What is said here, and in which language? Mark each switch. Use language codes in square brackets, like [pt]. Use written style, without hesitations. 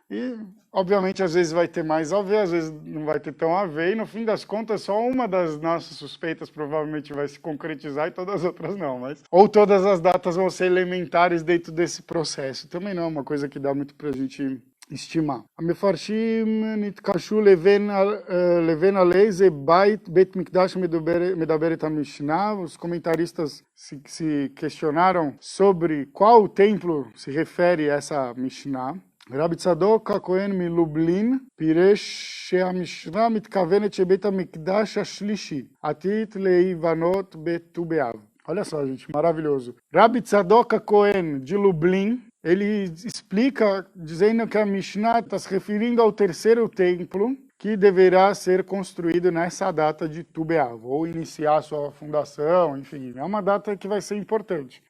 [pt] E, obviamente, às vezes vai ter mais a ver, às vezes não vai ter tão a ver, e no fim das contas, só uma das nossas suspeitas provavelmente vai se concretizar e todas as outras não. Ou todas as datas vão ser elementares dentro desse processo. Também não é uma coisa que dá muito para a gente estimar. [he] המפרשים נתקשו לבין עלי זה בית מקדש מדברת המשנה. [pt] Os comentaristas se questionaram sobre qual templo se refere essa Mishnah. [he] רבי צדוק הכהן מלובלין פירש שהמשנה מתכוונת שבית המקדש השלישי עתיד להיבנות בט"ו באב. [pt] Olha só, gente, maravilhoso. Rabi Tzadok Cohen, de Lublin, ele explica, dizendo que a Mishnah está se referindo ao terceiro templo que deverá ser construído nessa data de Tu B'Av, ou iniciar sua fundação, enfim, é uma data que vai ser importante.